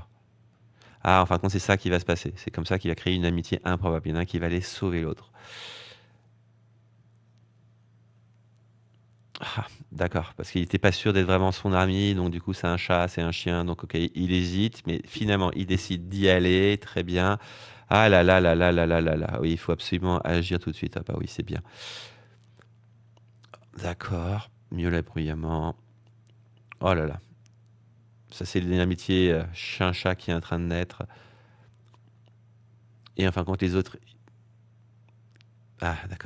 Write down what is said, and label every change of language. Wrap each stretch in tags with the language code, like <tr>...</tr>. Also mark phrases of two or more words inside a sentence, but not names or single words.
<fr>Ah, en fin de compte, c'est ça qui va se passer. C'est comme ça qu'il va créer une amitié improbable. Il y en a un qui va aller sauver l'autre. Ah, d'accord, parce qu'il n'était pas sûr d'être vraiment son ami, donc du coup c'est un chat, c'est un chien, donc ok, il hésite, mais finalement il décide d'y aller, très bien. Ah là là là là là là là là, oui, il faut absolument agir tout de suite. Ah bah oui, c'est bien. D'accord, mieux l'abrouillement. Oh là là, ça c'est une amitié chien-chat qui est en train de naître. Et enfin, quand les autres, Ah, d'accord.</fr>